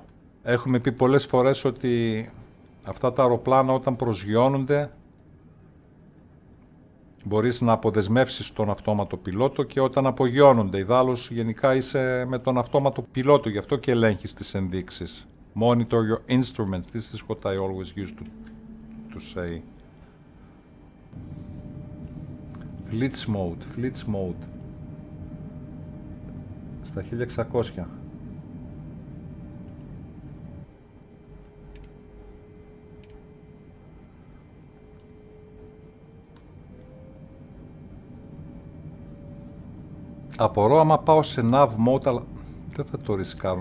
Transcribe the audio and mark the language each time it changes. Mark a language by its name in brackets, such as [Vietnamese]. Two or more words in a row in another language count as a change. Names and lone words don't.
[Greek] Έχουμε πει πολλές φορές ότι αυτά τα αεροπλάνα όταν προσγειώνονται μπορείς να αποδεσμεύσεις τον αυτόματο πιλότο και όταν απογειώνονται. Ιδάλλως γενικά είσαι με τον αυτόματο πιλότο, γι' αυτό και ελέγχεις τις ενδείξεις. [English] Monitor your instruments. This is what I always used to say. Fleets mode. [Greek] Στα 1600. Απορώ άμα πάω σε [English] nav mode, [Greek] αλλά δεν θα το ρισκάρω.